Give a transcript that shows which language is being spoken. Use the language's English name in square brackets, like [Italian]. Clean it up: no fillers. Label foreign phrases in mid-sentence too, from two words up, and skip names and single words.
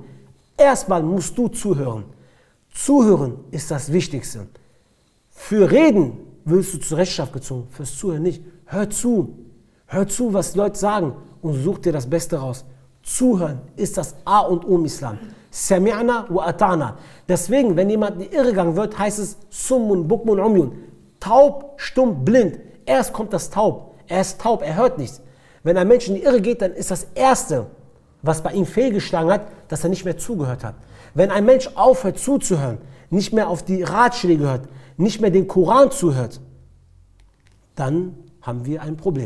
[German] Erstmal musst du zuhören. Zuhören ist das Wichtigste. Für Reden wirst du zur Rechenschaft gezogen, fürs Zuhören nicht. Hör zu. Hör zu, was die Leute sagen und such dir das Beste raus. Zuhören ist das A und O im Islam. [Arabic] سمعنا وأطعنا. [German] Deswegen, wenn jemand in die Irre gegangen wird, heißt es [Arabic] صم بكم عمي. [German] Taub, stumm, blind. Erst kommt das Taub. Er ist taub, er hört nichts. Wenn ein Mensch in die Irre geht, dann ist das Erste, was bei ihm fehlgeschlagen hat, dass er nicht mehr zugehört hat. Wenn ein Mensch aufhört zuzuhören, nicht mehr auf die Ratschläge hört, nicht mehr den Koran zuhört, dann haben wir ein Problem.